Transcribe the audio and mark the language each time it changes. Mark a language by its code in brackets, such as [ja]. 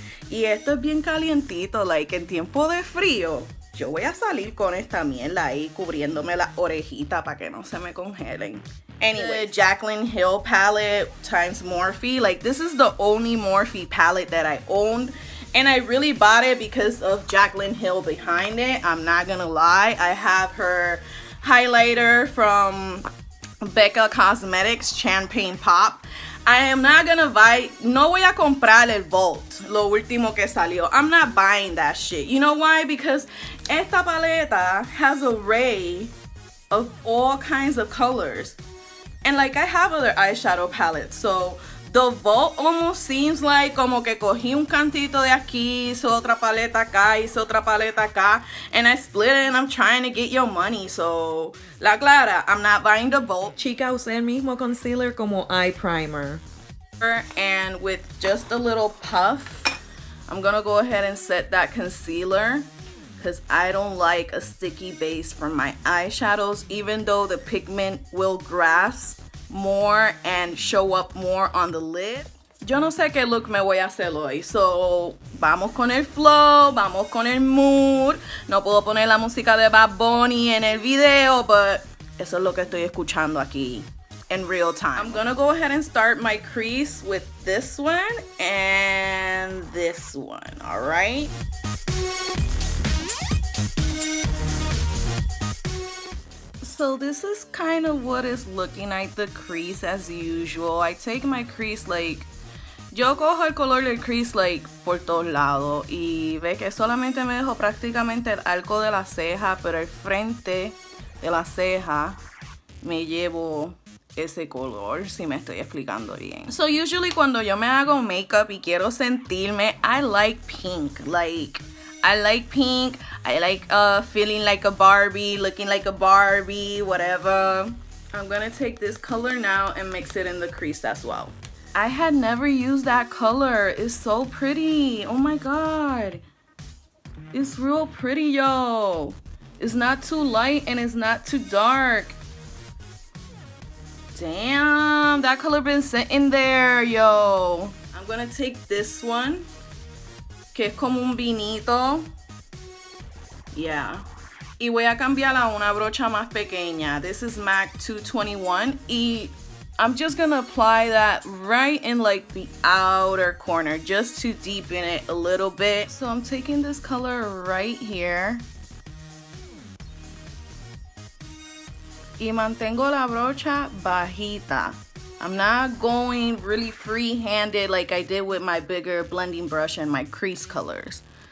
[es] Y esto es bien calientito, like en tiempo de frío. Yo voy a salir con esta mierda ahí cubriéndome la orejita para que no se me congelen. [en] Anyway, Jaclyn Hill palette times Morphe. Like this is the only Morphe palette that I owned. And I really bought it because of Jaclyn Hill behind it. I'm not gonna lie. I have her highlighter from Becca Cosmetics, Champagne Pop. I am not gonna buy, [es] no voy a comprar el Volt, lo último que salió. [en] I'm not buying that shit. You know why? Because [es] esta paleta [en] has an array of all kinds of colors. And like I have other eyeshadow palettes, so the Volt almost seems like [es] como que cogí un cantito de aquí, hice otra paleta acá, [en] hice otra paleta acá, and I split it and I'm trying to get your money. So, [es] la clara, [en] I'm not buying the Volt. [es] Chica, usé el mismo concealer como eye primer. [en] And with just a little puff, I'm gonna go ahead and set that concealer because I don't like a sticky base for my eyeshadows, even though the pigment will grasp more and show up more on the lid. [es] Yo no sé qué look me voy a hacer hoy, [en] so [es] vamos con el flow, vamos con el mood. No puedo poner la música de Bad Bunny en el video, but eso es lo que estoy escuchando aquí [en] in real time. I'm gonna go ahead and start my crease with this one and this one, all right? So this is kind of what is looking like the crease as usual. I take my crease like, [es] yo cojo el color del crease like por todos lados y ve que solamente me dejo prácticamente el arco de la ceja, pero el frente de la ceja me llevo ese color, si me estoy explicando bien. [en] So usually [es] cuando yo me hago makeup y quiero sentirme, [en] I like pink, I like pink. I like feeling like a Barbie, looking like a Barbie, whatever. I'm gonna take this color now and mix it in the crease as well. I had never used that color. It's so pretty. Oh my god. It's real pretty, yo. It's not too light and it's not too dark. Damn, that color been sitting there, yo. I'm gonna take this one, [es] que es como un vinito. [en] Yeah. [es] Y voy a cambiarla a una brocha más pequeña. [en] This is MAC 221. Y I'm just gonna apply that right in like the outer corner, just to deepen it a little bit. So I'm taking this color right here. [es] Y mantengo la brocha bajita. [en] I'm not going really free-handed like I did with my bigger blending brush and my crease colors.